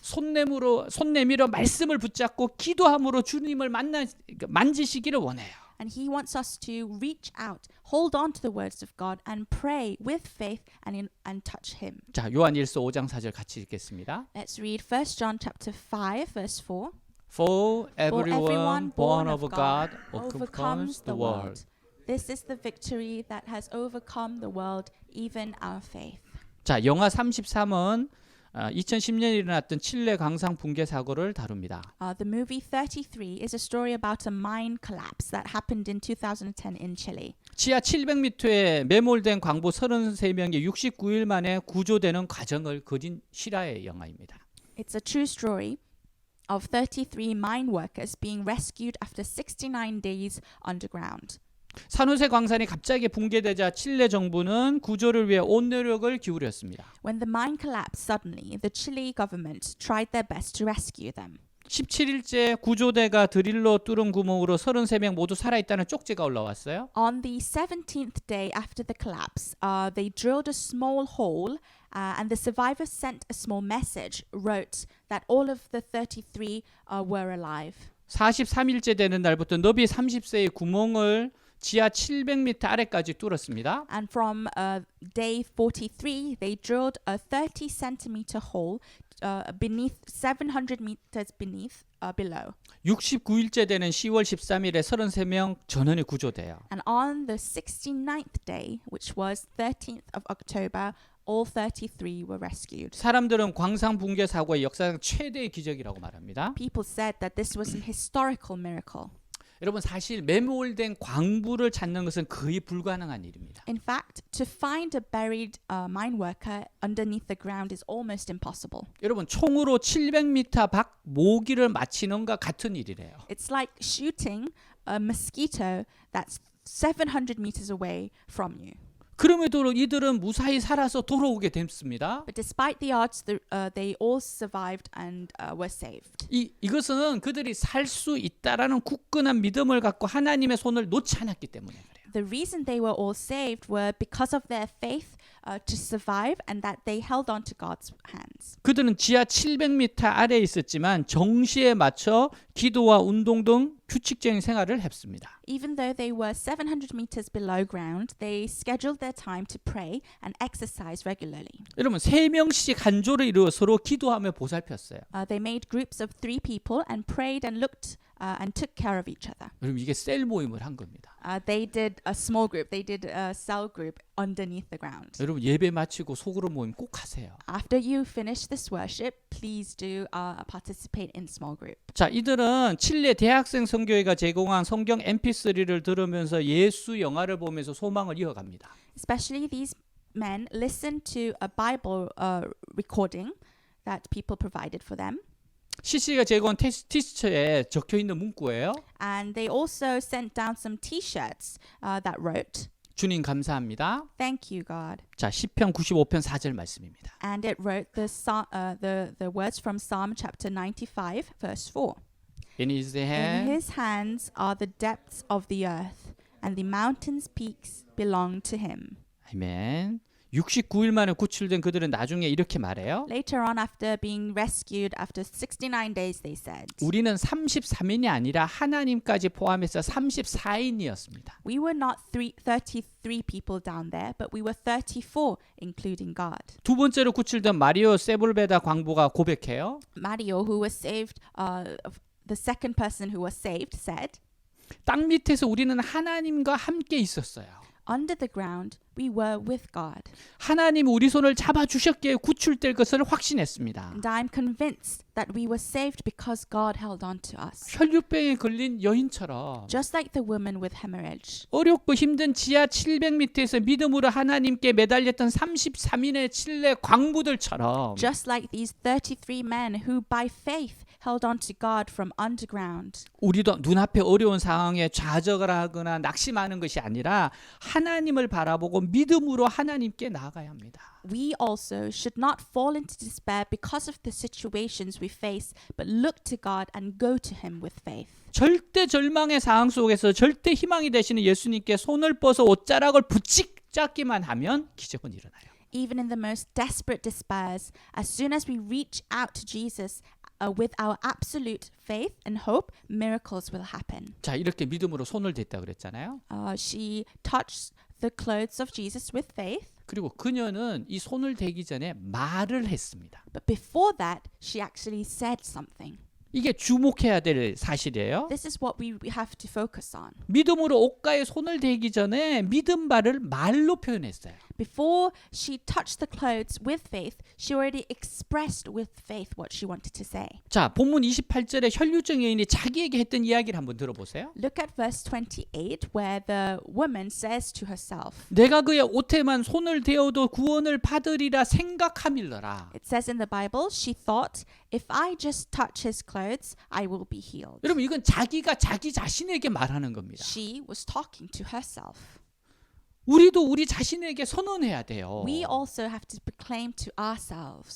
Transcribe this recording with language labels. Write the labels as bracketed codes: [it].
[ko] 손 내밀어 말씀을 붙잡고 기도함으로 주님을 만지시기를 원해요. [en] And he wants us to reach out, hold on to the words of God and pray with faith and touch him. [ko] 자, 요한일서 5장 4절 같이 읽겠습니다. [en] Let's read 1 John chapter 5 verse 4. For For everyone born of God overcomes the world. This is the victory that has overcome the world, even our faith. [ko] 자, 영화 33은 2010년에 일어났던 칠레 강상 붕괴 사고를 다룹니다. [en] The movie 33 is a story about a mine collapse that happened in 2010 in Chile. [ko] 지하 700m에 매몰된 광부 33명이 69일 만에 구조되는 과정을 그린 실화의 영화입니다. [en] It's a true story of 33 mine workers being rescued after 69 days underground. [ko] 산호세 광산이 갑자기 붕괴되자 칠레 정부는 구조를 위해 온 노력을 기울였습니다. [en] When the mine collapsed suddenly, the Chile government tried their best to rescue them. [ko] 17일째 구조대가 드릴로 뚫은 구멍으로 33명 모두 살아있다는 쪽지가 올라왔어요. [en] On the 17th day after the collapse, they drilled a small hole and the survivors sent a small message, wrote that all of the 33 were alive. [ko] 43일째 되는 날부터 너비 30세의 구멍을 지하 700m 아래까지 뚫었습니다. [en] And from day 43, they drilled a 30 centimeter hole beneath 700 meters below. [ko] 69일째 되는 10월 13일에 33명 전원이 구조돼요. [en] And on the 69th day, which was 13th of October, all 33 were rescued. [ko] 사람들은 광산 붕괴 사고의 역사상 최대의 기적이라고 말합니다. [en] People said that this was an historical miracle. [ko] 여러분 사실 매몰된 광부를 찾는 것은 거의 불가능한 일입니다. [en] In fact, to find a buried mine worker underneath the ground is almost impossible. [ko] 여러분 총으로 700m 밖 모기를 맞히는 것 같은 일이래요. [en] It's like shooting a mosquito that's 700 meters away from you. [ko] 그럼에도 이들은 무사히 살아서 돌아오게 됐습니다. [en] But despite the odds, they all survived and were saved. [ko] 이것은 그들이 살 수 있다라는 굳건한 믿음을 갖고 하나님의 손을 놓지 않았기 때문에 그래요. [en] The reason they were all saved were because of their faith to survive and that they held on to God's hands. [ko] 그들은 지하 700m 아래에 있었지만 정시에 맞춰 기도와 운동 등 규칙적인 생활을 했습니다. [en] Even though they were 700 meters below ground, they scheduled their time to pray and exercise regularly. [ko] 여러분 3명씩 한 조를 이루어 서로 기도하며 보살폈어요. [en] They made groups of 3 people and prayed and looked and took care of each other. [ko] 여러분 이게 셀 모임을 한 겁니다. [en] They did a small group. They did a cell group underneath the ground. [ko] 여러분 예배 마치고 속으로 모임 꼭 하세요. [en] After you finish this worship, please do participate in small group. [ko] 자, 이들은 칠레 대학생 선교회가 제공한 성경 MP3를 들으면서 예수 영화를 보면서 소망을 이어갑니다. [en] Especially these men listened to a Bible recording that people provided for them. [ko] CC가 제공한 티셔츠에 적혀 있는 문구예요. [en] And they also sent down some T-shirts that wrote, [ko] 주님 감사합니다. [en] "Thank you, God." [ko] 자, 시편 95편 4절 말씀입니다. [en] And it wrote the words from Psalm chapter 95, verse 4. In his In hand his hands are the depths of the earth, and the mountains' peaks belong to him. [ko] 아멘. 69일 만에 구출된 그들은 나중에 이렇게 말해요. [en] Later on, after being rescued after 69 days, they said, [ko] 우리는 33인이 아니라 하나님까지 포함해서 34인이었습니다. [en] "We were not 33 people down there, but we were 34, including God." [ko] 두 번째로 구출된 마리오 세불베다 광부가 고백해요. [en] Mario, who was saved, the second person who was saved, said, [ko] 땅 밑에서 우리는 하나님과 함께 있었어요. [en] "Under the ground, we were with God. [ko] 하나님 우리 손을 잡아주셨기에 구출될 것을 확신했습니다. [en] And I'm convinced that we were saved because God held on to us." [ko] 혈류병에 걸린 여인처럼 [en] Just like the woman with hemorrhage. [ko] 어렵고 힘든 지하 700m에서 믿음으로 하나님께 매달렸던 33인의 칠레 광부들처럼 [en] Just like these 33 men who by faith held on to God from underground. [ko] 우리도 눈앞에 어려운 상황에 좌절하거나 낙심하는 것이 아니라 하나님을 바라보고 믿음으로 하나님께 나아가야 합니다. [en] We also should not fall into despair because of the situations we face, but look to God and go to Him with faith. [ko] 절대 절망의 상황 속에서 절대 희망이 되시는 예수님께 손을 뻗어 옷자락을 붙잡기만 하면 기적은 일어나요. [en] Even in the most desperate despairs, as soon as we reach out to Jesus with our absolute faith and hope, miracles will happen. [ko] 자, 이렇게 믿음으로 손을 댔다 그랬잖아요. [en] She touched the clothes of Jesus with faith, [ko] 그리고 그녀는 이 손을 대기 전에 말을 했습니다. [en] but before that, she actually said something. [ko] 이게 주목해야 될 사실이에요. [en] This is what we have to focus on. [ko] 믿음으로 옷가에 손을 대기 전에 믿음 발을 말로 표현했어요. [en] Before she touched the clothes with faith, she already expressed with faith what she wanted to say. [ko] 자, 본문 28절에 혈류증 여인이 자기에게 했던 이야기를 한번 들어보세요. [en] Look at verse 28 where the woman says to herself, [ko] 내가 그의 옷에만 손을 대어도 구원을 받으리라 생각함일러라. [en] it says in the Bible, she thought, if I just touch his clothes, I will be healed. [ko] 여러분 이건 자기가 자기 자신에게 말하는 겁니다. [en] She was talking to herself. [ko] 우리도 우리 자신에게 선언해야 돼요. [en] We also have to proclaim to ourselves.